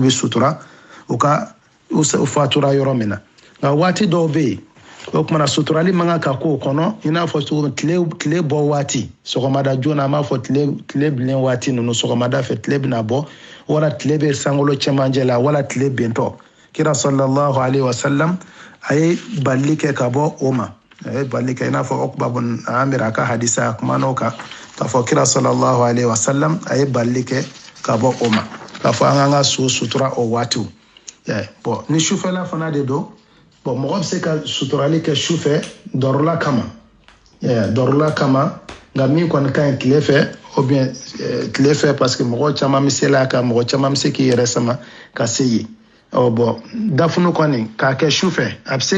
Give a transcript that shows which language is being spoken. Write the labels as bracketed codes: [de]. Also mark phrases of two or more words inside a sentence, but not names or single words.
[bm] bɛ sutura u ka u fatura yɔrɔ min na nka waati dɔw bɛ yen o kumana suturali man kan ka k'o kɔnɔ i n'a fɔ cogo tile bɔ waati sɔgɔmada joona an b'a fɔ tile bilen waati ninnu sɔgɔmada fɛ tile bɛna bɔ wala tile bɛ sankolo cɛmancɛ la wala tile bɛntɔ kira [ar] صلى الله عليه وسلم [bm] a ye bali kɛ ka bɔ o ma a ye bali kɛ i n'a fɔ Uqba bun Amir a ka hadisa a kumana o kan k'a fɔ kira [ar] صلى الله عليه وسلم [bm] a ye bali kɛ ka bɔ o ma k'a fɔ an k'an ka so sutura o waatiw bon ni sufɛla fana de don bon mɔgɔ bɛ se ka suturali kɛ sufɛ dɔrɔla kama nka min kɔni ka ɲi tile fɛ [fr] ou bien [bm] tile fɛ [fr] parce que [bm] mɔgɔ caman bɛ se la kan mɔgɔ caman bɛ se k'i yɛrɛ sama ka se yen bon dafunu kɔni k'a kɛ sufɛ a bɛ se